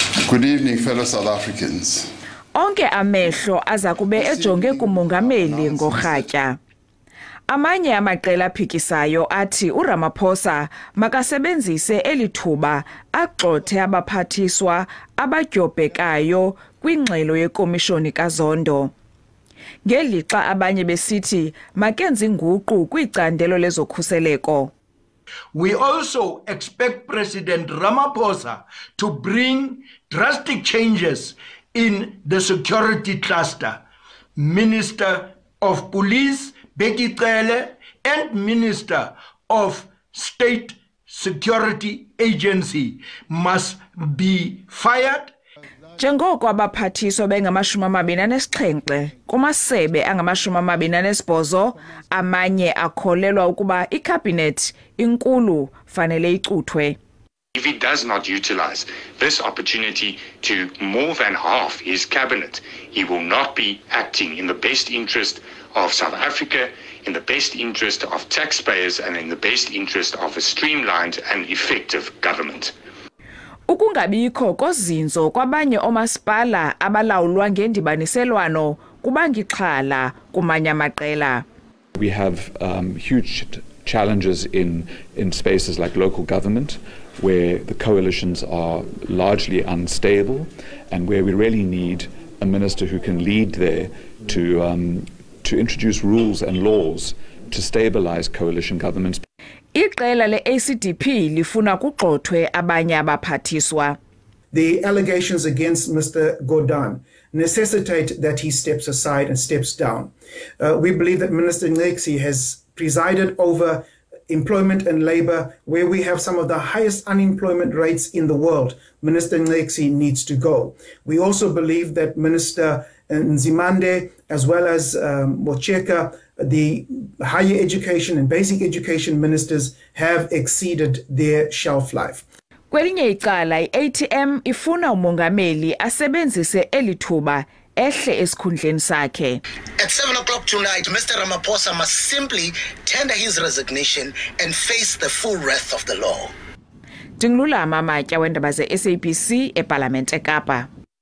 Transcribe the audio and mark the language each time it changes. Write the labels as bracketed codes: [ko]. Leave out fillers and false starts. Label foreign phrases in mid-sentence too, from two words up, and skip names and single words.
[en] Good evening, fellow South Africans. [xh] Onke amehlo aza kube ejonge kumongameli ngorhatya. Amanye amaqela aphikisayo athi u-Ramaphosa makasebenzise elithuba agxothe abaphathiswa abadyobhekayo kwingxelo yekomishoni kaZondo. Ngelixa abanye besithi makenze inguqu kwicandelo lezokhuseleko. [en] We also expect President Ramaphosa to bring drastic changes in the security cluster. Minister of Police, Acela, and Minister of State Security Agency must be fired. [xh] Njengoko abaphathiswa bengama-27 kumasebe angama-28 amanye akholelwa ukuba ikhabhinethi inkulu fanele icuthwe. [en] If he does not utilize this opportunity to more than half his cabinet, he will not be acting in the best interest of South Africa, in the best interest of taxpayers, and in the best interest of a streamlined and effective government. [xh] Ukungabikho kozinzo kwabanye omasipala abalawulwa ngendibaniselwano kubangixhala kumanye amaqela. [en] We have huge challenges in spaces like local government, where the coalitions are largely unstable and where we really need a minister who can lead there to introduce rules and laws to stabilize coalition governments. [xh] Iqela le-ACDP lifuna kugxothwe abanye abaphathiswa. [en] The allegations against Mr. Gordhan necessitate that he steps aside and steps down. We believe that Minister Ngesi has presided over employment and labor, where we have some of the highest unemployment rates in the world. Minister Ngesi needs to go. We also believe that Minister Nzimande, as well as Mocheka, the higher education and basic education ministers, have exceeded their shelf life. [xh] Kwelinye icala i-ATM ifuna umongameli asebenzise elithuba ehle esikhundleni sakhe. [en] At 7 o'clock tonight, Mr. Ramaphosa must simply tender his resignation and face the full wrath of the law. [xh] Ndingulula Amamatya weendaba ze-SABC eParlamente eKapa.